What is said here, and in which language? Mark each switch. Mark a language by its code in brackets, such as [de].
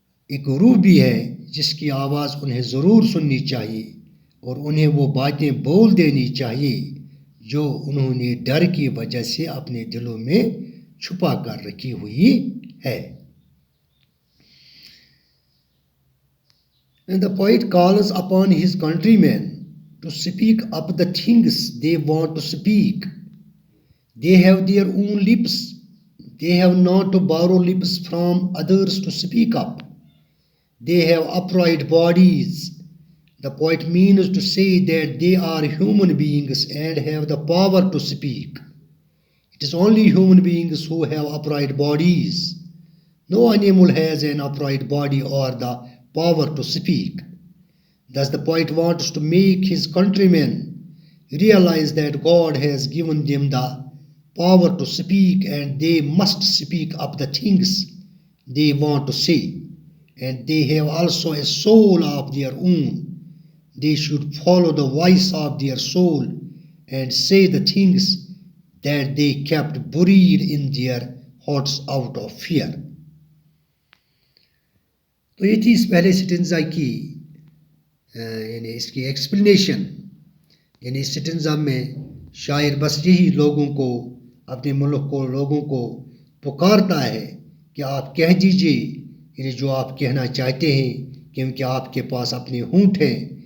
[ur] ایک روح بھی ہے جس کی آواز انہیں ضرور سننی چاہیے، اور انہیں وہ باتیں بول دینی چاہیے جو انہوں نے ڈر کی وجہ سے اپنے دلوں میں چھپا کر رکھی ہوئی ہے۔ [en] And the poet calls upon his countrymen to speak up the things they want to speak. They have their own lips. They have not to borrow lips from others to speak up. They have upright bodies. The poet means to say that they are human beings and have the power to speak. It is only human beings who have upright bodies. No animal has an upright body or the power to speak. Thus the poet wants to make his countrymen realize that God has given them the power to speak and they must speak up the things they want to say. And they have also a soul of their own. They should follow the voice of their soul and say the things that they kept buried in their hearts out of fear. [ur] تو یہ تھی اس پہلے سٹنزا کی یعنی اس کی explanation. یعنی اس سٹنزا میں شاعر بس یہی لوگوں کو اپنے ملک کو لوگوں کو پکارتا ہے کہ آپ کہہ دیجئے یعنی جو آپ کہنا چاہتے ہیں کیونکہ آپ کے پاس اپنے ہونٹ ہیں.